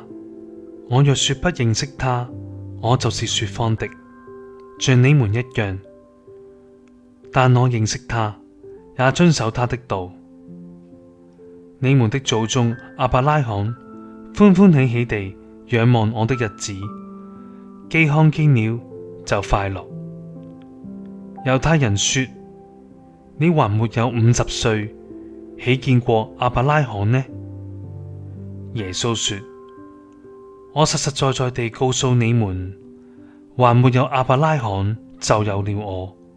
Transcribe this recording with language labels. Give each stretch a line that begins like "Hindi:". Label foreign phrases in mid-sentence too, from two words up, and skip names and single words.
Chinese: 我若說不認識他，我就是說謊的，像你們一樣。但我認識他，也遵守他的道。你們的祖宗亞伯拉罕歡歡喜喜地仰望我的日子，既看見了就快樂。猶太人說：你還沒有50歲，豈見過亞伯拉罕呢？耶穌說：我實實在在地告訴你們，還沒有亞伯拉罕，就有了我。